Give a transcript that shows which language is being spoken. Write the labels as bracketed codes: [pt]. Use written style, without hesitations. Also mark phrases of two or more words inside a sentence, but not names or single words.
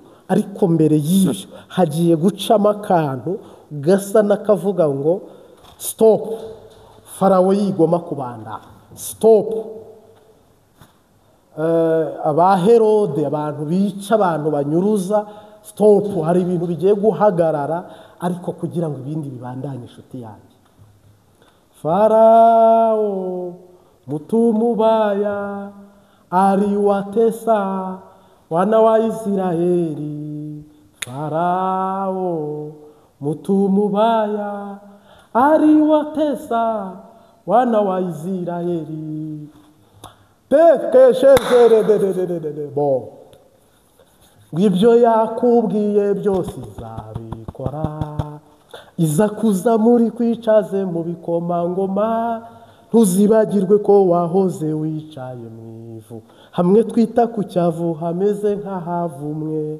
[rw] Ariko mbere y'ibyo hagiye gucamo akantu gasa n'akavuga ngo stop, Farawo yigoma kubanda, stop. Aba Herode, abantu bica, abantu banyuruza, stop. Hari ibintu bigiye guhagarara, ariko kugira ngo ibindi bibandanye. Inshuti yanjye, [sw] Farao mtu mubaya aliwatesa wana wa Israeli. Farao mtu mubaya aliwatesa wana wa Israeli. [rw] Bo ngibyo yakubwiye byose izabikora, iza kuza muri kwicaze mu bikomangoma, ntuzibagirwe ko wahoze wicaye mu ivu, hamwe twita ku cyavu hameze nk'ahavumwe.